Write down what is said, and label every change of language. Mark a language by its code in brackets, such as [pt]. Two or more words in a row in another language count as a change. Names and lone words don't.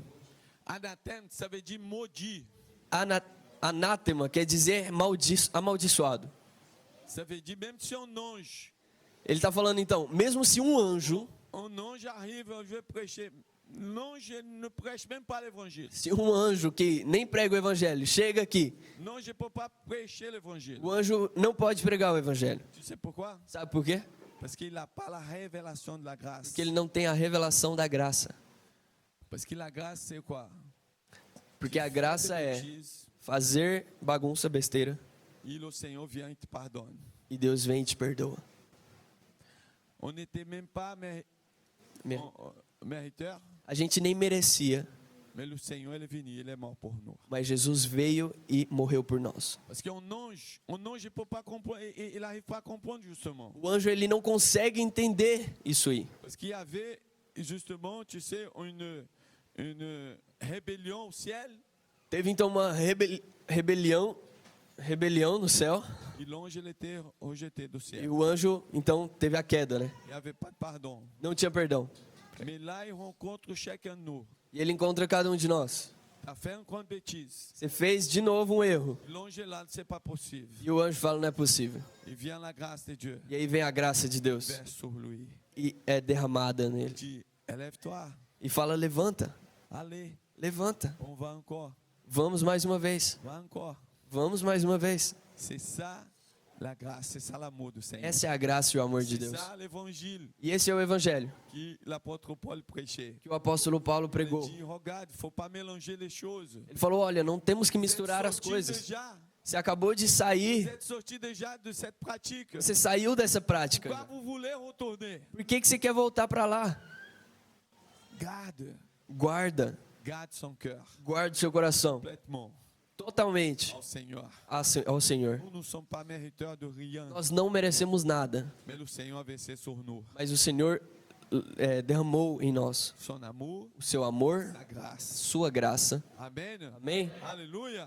[fr] Anathème, ça veut dire maudit. [pt] Anátema quer dizer amaldiçoado. [fr] Ça veut dire, même si un ange [pt] Ele está falando então, mesmo se um ange [fr] arrive, je vais prêcher. L'ange ne prêche même pas l'évangile. [pt] Se um anjo que nem prega o evangelho chega aqui, [fr] Non, je ne peux pas prêcher l'évangile. [pt] o anjo não pode pregar o evangelho. [fr] Tu sais pourquoi? [pt] Sabe por quê? [fr] Parce qu'il n'a pas la révélation de la grâce. [pt] Porque ele não tem a revelação da graça. [fr] Parce que la grâce, c'est quoi? [pt] Porque a graça é [fr] Bêtise, [pt] fazer bagunça, besteira, [fr] et le Seigneur vient et te pardonne. [pt] e Deus vem e te perdoa. [fr] On n'était même pas mériteur, [pt] A gente nem merecia, [fr] mais le Seigneur il est venu, il est mort pour nous. [pt] mas Jesus veio e morreu por nós. [fr] Parce qu'un ange, il peut pas comprendre, il n'arrive pas à comprendre justement. [pt] O anjo ele não consegue entender isso aí. [fr] Parce qu'il y avait justement, tu sais, une rébellion au ciel, [pt] Teve então uma rebelião no céu, [fr] et l'ange il était rejeté du [pt] e [fr] ciel. [pt] o anjo então teve a queda, né? [fr] Il n'y avait pas de pardon. [pt] Não tinha perdão. [fr] Mais là, il rencontre chacun de nous. [pt] E ele encontra cada um de nós. [fr] Tu as fait une grande bêtise. [pt] Você fez de novo um erro. [fr] L'ange est là, c'est pas possible. [pt] E o anjo fala, não é possível. [fr] Il vient la grâce de Dieu, [pt] E aí vem a graça de Deus [fr] verse sur lui. [pt] e é derramada [fr] Il [pt] nele. [fr] dit, élève-toi, [pt] E fala, levanta, [fr] allez, [pt] levanta. [fr] on va encore, [pt] Vamos mais uma vez. [fr] va encore. [pt] Vamos mais uma vez. [fr] C'est ça la grâce, c'est ça l'amour du Seigneur. [pt] Essa é a graça e o amor de [fr] C'est [pt] Deus. [fr] ça l'évangile [pt] E esse é o evangelho [fr] que l'apôtre Paul prêchait. [pt] que o apóstolo Paulo [fr] Il [pt] pregou. [fr] dit, regarde, il ne faut pas mélanger les choses. [pt] Ele falou, olha, não temos que [fr] Vous êtes [pt] misturar as [fr] sortis [pt] coisas. [fr] déjà, [pt] Você acabou de [fr] vous [pt] sair, [fr] êtes sortis déjà de cette pratique. [pt] você saiu dessa prática. [fr] Pourquoi vous voulez retourner? [pt] Por que você quer voltar para lá? [fr] Garde, [pt] Guarda, [fr] garde son cœur [pt] guarde seu coração. [fr] complètement. [pt] totalmente [fr] au Seigneur. [pt] ao Senhor. [fr] Nous ne sommes pas mériteurs de rien, [pt] Nós não merecemos nada, [fr] mais le Seigneur a versé sur nous [pt] mas o Senhor derramou em nós [fr] son amour, [pt] o seu amor, [fr] sa grâce. [pt] sua graça. [fr] Amen. [pt] Amém? [fr] Alléluia.